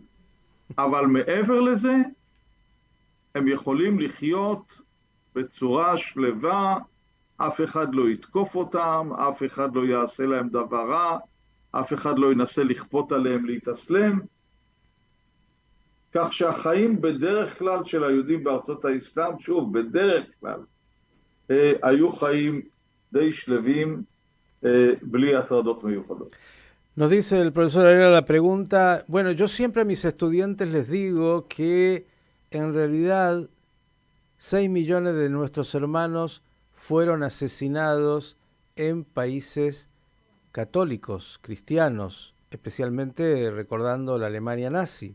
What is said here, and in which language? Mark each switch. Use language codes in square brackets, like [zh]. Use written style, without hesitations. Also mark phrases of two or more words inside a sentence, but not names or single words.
[he] אבל מעבר לזה, הם יכולים לחיות בצורה שלווה, אף אחד לא יתקוף אותם, אף אחד לא יעשה להם דבר רע, אף אחד לא ינסה לכפות עליהם להתאסלם. כך שהחיים בדרך כלל של היהודים בארצות האסלאם, שוב, בדרך כלל, היו חיים די שלווים, בלי הטרדות מיוחדות. [es] Nos dice el profesor Ariel la pregunta, bueno, yo siempre a mis estudiantes les digo que en realidad 6 millones de nuestros hermanos fueron asesinados en países católicos, cristianos, especialmente recordando la Alemania nazi.